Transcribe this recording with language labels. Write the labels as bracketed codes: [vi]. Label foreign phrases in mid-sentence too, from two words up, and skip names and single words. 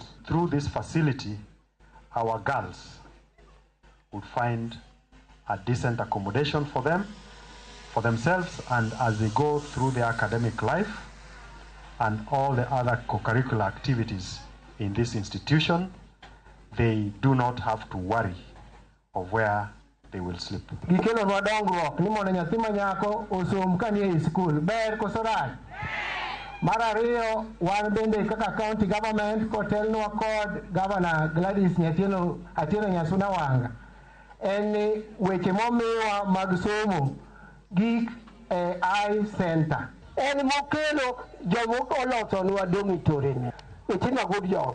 [en] Through this facility, our girls would find a decent accommodation for themselves, and as they go through their academic life and all the other co-curricular activities in this institution, they do not have to worry of where they will sleep. [luo] Gikelo dongruok ni mondo nyathi ma nyako osom kanie e skul ber koso rach. Mar ariyo, wan bende kaka [en] county government [luo] kotelnwa kod Governor Gladys Atieno Nyasuna Wanga en ni weche momiwa mag somo gik eye center en mokelo jomoko olosonwa dormitory weche mag job.